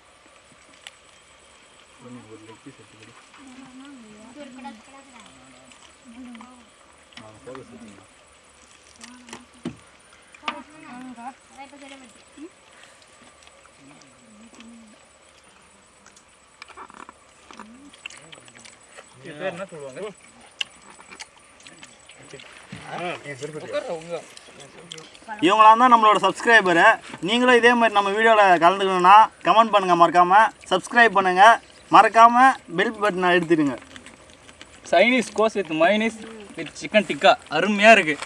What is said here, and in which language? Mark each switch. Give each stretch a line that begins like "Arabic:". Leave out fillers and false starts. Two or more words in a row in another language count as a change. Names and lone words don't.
Malay: Ini buat lagi satu kali. Fokus ini.
Tamil: Itu என்ன சொல்லுவாங்க? இவங்களாம் தான் நம்மளோட சப்ஸ்கிரைபரு. நீங்களும் இதே மாதிரி நம்ம வீடியோவில் கலந்துக்கணுன்னா கமெண்ட் பண்ணுங்கள், மறக்காமல் சப்ஸ்கிரைப் பண்ணுங்கள், மறக்காமல்
English: bell button
Tamil: எடுத்துடுங்க.
English: Chinese kos with mayonnaise with chicken tikka
Tamil: அருமையாக இருக்குது.